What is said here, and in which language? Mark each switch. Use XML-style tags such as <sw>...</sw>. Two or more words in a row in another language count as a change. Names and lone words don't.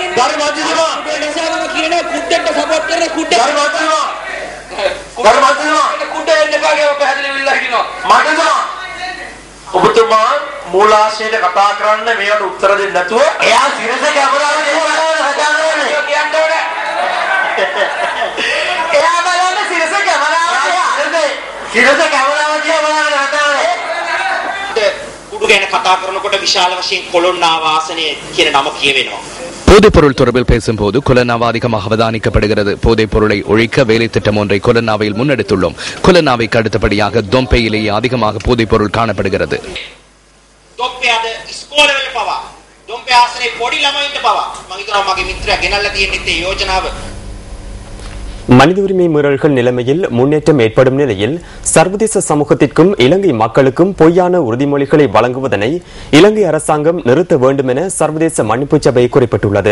<si>ගරු මන්ත්‍රීතුමා කියන කුඩේට සපෝට් කරන කුඩේ ගරු මන්ත්‍රීතුමා කුඩේ එන්න එපාගේ ඔබ පැහැදිලි වෙලා හිටිනවා මන්ත්‍රීතුමා ඔබතුමා මූලාශ්‍රයට කතා කරන්න මේකට උත්තර දෙන්න නැතුව එයා සිරස කැමරාවේ කියන්න ඕනේ එයා බලන්න සිරස කැමරාවේ සිරස කැමරාව දිහා බලන්න හදාන්නේ කුඩු ගැන කතා කරනකොට විශාල වශයෙන් කොළොන්නාව ආසනය කියන නම කියවෙනවා</si> <ta>போதைப்பொருள் தொடர்பில் பேசும்போது கொலன்னாவா அதிகமாக அவதானிக்கப்படுகிறது. போதைப் பொருளை ஒழிக்க வேலை திட்டம் ஒன்றை கொலன்னாவையில் முன்னெடுத்துள்ளோம். கொலன்னாவைக்கு அடுத்தபடியாக தொம்பையிலேயே அதிகமாக போதைப் பொருள் காணப்படுகிறது. மனித உரிமை மீறல்கள் நிலைமையில் முன்னேற்றம் ஏற்படும் நிலையில் சர்வதேச சமூகத்திற்கும் இலங்கை மக்களுக்கும் பொய்யான உறுதிமொழிகளை வழங்குவதனை இலங்கை அரசாங்கம் நிறுத்த வேண்டும் என சர்வதேச மன்னிப்பு சபை குறிப்பிட்டுள்ளது.</ta>